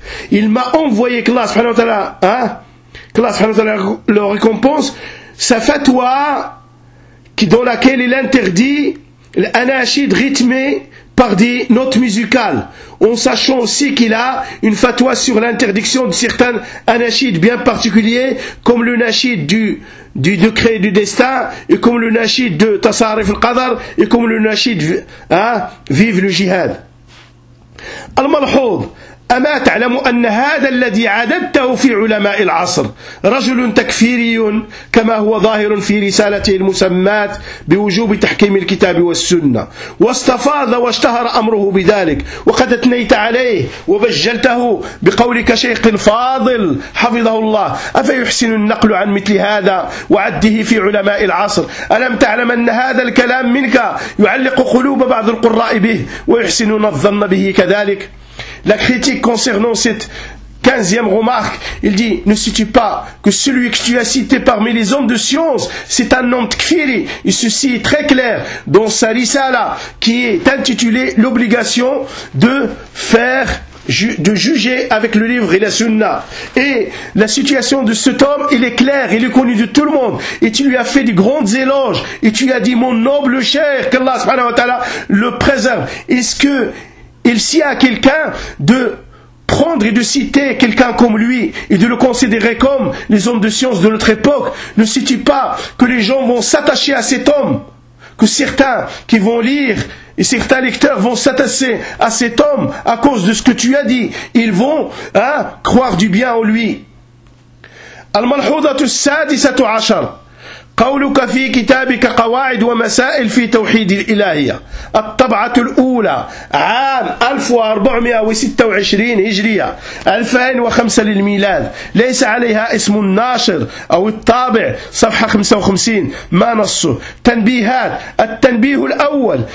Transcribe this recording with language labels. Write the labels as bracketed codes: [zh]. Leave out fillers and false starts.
[fr] Il m'a envoyé, qu'Allah subhanahu wa ta'ala, hein, qu'Allah subhanahu wa ta'ala le récompense, sa fatwa dans laquelle il interdit l'anachide rythmé par des notes musicales, en sachant aussi qu'il a une fatwa sur l'interdiction de certains anachides bien particuliers, comme le nachide du décret du destin, et comme le nachide de Tasarif al-Qadar, et comme le nachide, hein, vive le jihad. [ar] Al-Malhoud, أما تعلم أن هذا الذي عددته في علماء العصر رجل تكفيري كما هو ظاهر في رسالته المسمات بوجوب تحكيم الكتاب والسنة، واستفاض واشتهر أمره بذلك، وقد أثنيت عليه وبجلته بقولك شيخ الفاضل حفظه الله، أفيحسن النقل عن مثل هذا وعده في علماء العصر؟ ألم تعلم أن هذا الكلام منك يعلق قلوب بعض القراء به ويحسنون الظن به كذلك؟ [fr] La critique concernant cette 15e remarque, il dit, ne sais-tu pas que celui que tu as cité parmi les hommes de science, c'est un homme tkfiri, et ceci est très clair dans sa risala, qui est intitulée l'obligation de faire, de juger avec le livre et la sunna. Et la situation de cet homme, il est clair, il est connu de tout le monde, et tu lui as fait de grandes éloges, et tu lui as dit, mon noble cher, qu'Allah subhanahu wa ta'ala le préserve. Est-ce que il sied à quelqu'un de prendre et de citer quelqu'un comme lui et de le considérer comme les hommes de science de notre époque? Ne sais-tu pas que les gens vont s'attacher à cet homme, que certains qui vont lire et certains lecteurs vont s'attacher à cet homme à cause de ce que tu as dit? Ils vont, hein, croire du bien en lui. [ar] Al-Malhoudatu Sadisatu Ashar. قولك في كتابك قواعد ومسائل في توحيد الإلهية الطبعة الأولى عام 1426 هجرية 2005 للميلاد ليس عليها اسم الناشر أو الطابع صفحة 55 ما نصه تنبيهات التنبيه الأول